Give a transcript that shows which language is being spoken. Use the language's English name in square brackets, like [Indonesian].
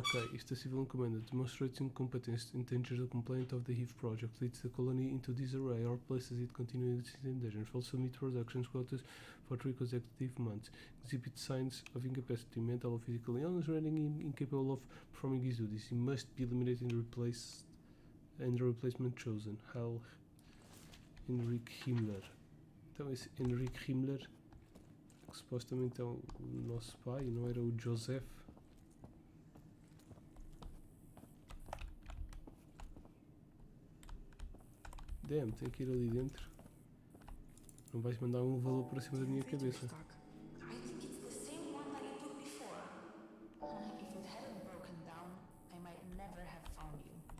[English] Okay, if the civilian commander demonstrates incompetence, endangers the complaint of the HIV project, leads the colony into disarray, or places it continuously in danger, fails to meet production quotas for 3 consecutive months, exhibits signs of incapacity, mental or physical illness, rendering him incapable of performing his duties, he must be eliminated and the replacement chosen. Heil Henrik Himmler. [Portuguese] Então esse Henrik Himmler, que supostamente é o nosso pai, não era o Joseph? [English] Damn, [Portuguese] tem que ir ali dentro. Não vais mandar um valor para cima da minha cabeça. [English] I think it's the same one that you took before. If it hadn't broken down, I might never have found you.